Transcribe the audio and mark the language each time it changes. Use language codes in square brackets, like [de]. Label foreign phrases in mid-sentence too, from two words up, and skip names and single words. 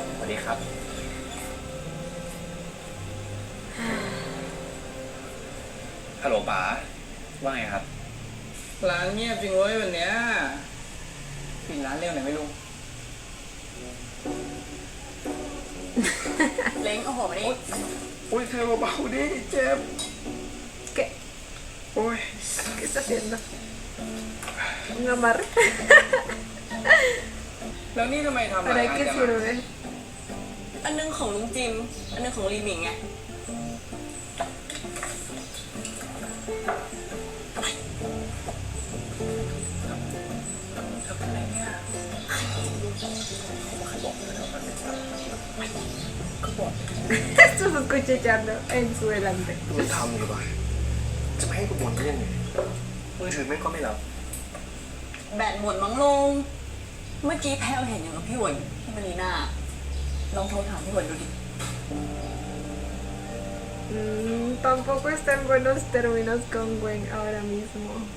[th] สวัสดีครับ ฮัลโหลป๋าว่าไงครับ ร้านเงียบจริงเว้ยวันเนี้ยปิดร้านเร็วหน่อยไหม่รู้ เล้งโอ้โหมาดิ อุ้ยเธอเบาๆดิเจ็บ [es] ¿Qué? [th] โอ้ย [es] ¿Qué está haciendo? ¿Un amarre? [th] แล้วนี่ทำไมทำหลาย [es] ¿Para [th] อัน [es] qué [th] จังอะ [es] sirve? [th] อันนึงของลุงจิม อันนึงของลีหมิงไง [es] Esto se escucha echando en su delante. [th] มึงทำดีกว่าจะไม่ให้กูบ่นได้ยังไงมือถือแม่งก็ไม่รับ แบตหมดมั้งลุง เมื่อกี้แพลวเห็นอย่างกับพี่หวนพี่มารีน่า ลองโทรถามพี่หวนดูดิ [es] Tampoco está en buenos términos con Gwen ahora mismo.